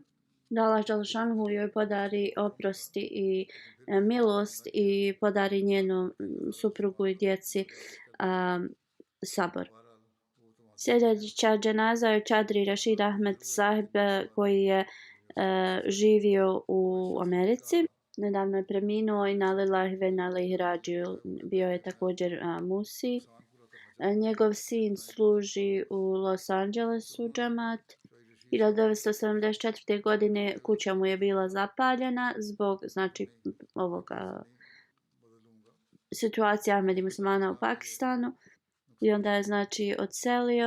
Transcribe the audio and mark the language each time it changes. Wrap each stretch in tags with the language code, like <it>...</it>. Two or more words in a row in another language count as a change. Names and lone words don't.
<bs>Da Allah dželešanu joj podari oprosti i milost i podari njenom suprugu i djeci sabor. Sljedeća dženaza je Čadri Rashid Ahmed Sahib koji je živio u Americi. Nedavno je preminuo i</bs> <ar>إنا لله وإنا إليه راجعون.</ar> <bs>Bio je također musi. Njegov sin služi u Los Angelesu džamat. 1974. godine kuća mu je bila zapaljena zbog znači ovoga situacije Ahmedi muslimana u Pakistanu i onda je znači odselio.</bs>